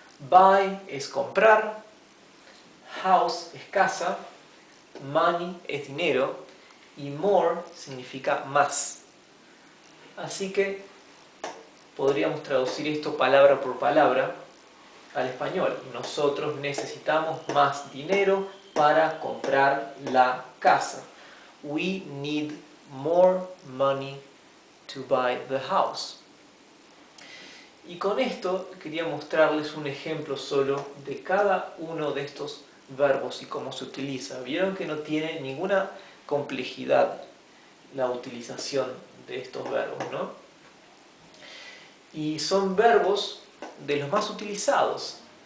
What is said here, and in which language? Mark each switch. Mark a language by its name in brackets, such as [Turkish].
[Spanish] Buy es comprar, house es casa, money es dinero y more significa más. Así que podríamos traducir esto palabra por palabra al español. Nosotros necesitamos más dinero para comprar la casa. [English] We need more money to buy the house. [Spanish] Y con esto quería mostrarles un ejemplo solo de cada uno de estos verbos y cómo se utiliza. Vieron que no tiene ninguna complejidad la utilización de estos verbos, ¿no? Y son verbos de los más utilizados.